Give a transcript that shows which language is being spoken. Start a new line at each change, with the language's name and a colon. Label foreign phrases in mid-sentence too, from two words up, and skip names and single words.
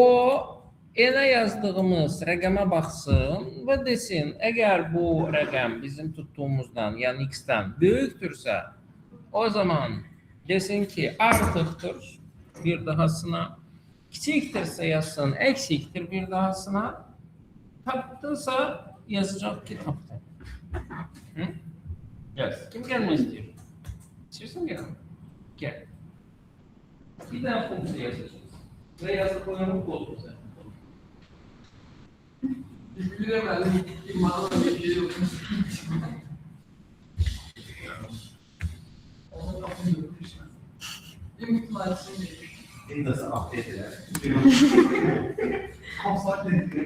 Azerbaijani: enə yazdığımız rəqəmə baxsın və desin, əgər bu rəqəm bizim tutduğumuzdan, yəni x-dən böyükdürsə, o zaman desin ki, artıqdır bir dahasına, kiçikdirsə yazsın, əksikdir bir dahasına, tapdınsa yazacaq ki, tapdı. Yaz. Kim gəlmək istəyir? İstəyirsən gələm? Gəl. Bir dənə funksiya yazacaqsınız. Və yazıb qoyarım qolumuza.
Turkish: Bilemedim. İmanla bir şey yok. Onu kapıyı bir mutlarsın diye. Beni nasıl affettiler? Konser dedi.